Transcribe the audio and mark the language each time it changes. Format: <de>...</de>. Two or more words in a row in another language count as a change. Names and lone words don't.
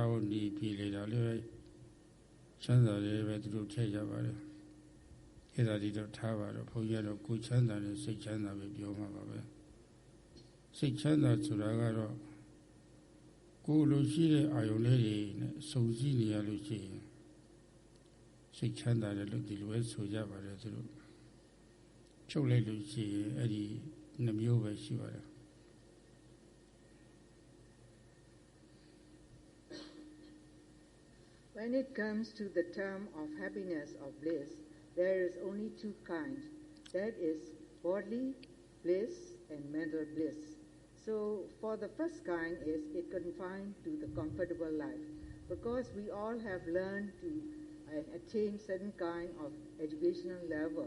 <my>ဝတ်နေပြည်လေတာလည်းပဲချမ်းသာတယ်ပဲသူတို့ထည့်ကြပါတယ်အဲ့ဒါဒီတော့ထားပါတော့ဘုန်းကြီးကတော့ကိုယ်ချမ်းသာနဲ့စိတ်ချမ်းသာပဲပြောမှာပါပဲစိတ်ချမ်းသာဆိုတာကတော့ကိုယ်လိုရှိတဲ့အာယုန်လေးတွေနဲ့စုံစည်းနေရလို့ရှိရင်စိတ်ချမ်းသာတယ်လို့ဒီလိုပဲဆိုကြပါတယ်သူတို့ချုပ်လိုက်လို့ရှိရင်အဲ့ဒီနှမျိုးပဲရှိပါတယ်</my> <en>When it comes to the term of happiness or bliss, there is only two kinds. That is bodily bliss and mental bliss. So for the first kind is it confined to the comfortable life because we all have learned to attain certain kind of educational level.</en>